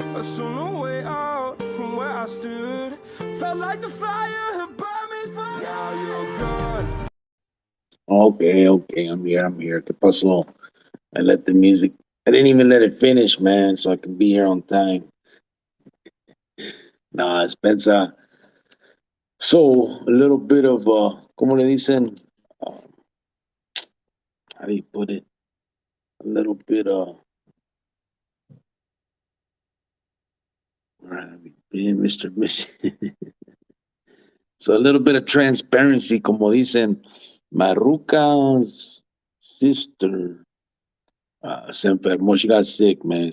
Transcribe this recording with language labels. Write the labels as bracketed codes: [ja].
[en] I saw no way out from where I stood. Felt like the fire had burned me through. Now you're gone. Okay, I'm here. [es] ¿Qué pasó? [en] I let the music, I didn't even let it finish, man, so I can be here on time. Nah, Spencer. So, a little bit of, [es] ¿cómo le dicen? [en] How do you put it? A little bit of, where have you been, Mr. Miss? So, a little bit of transparency, [es] como dicen, [en] Maruca's sister [es] se enfermó. [en] She got sick, man.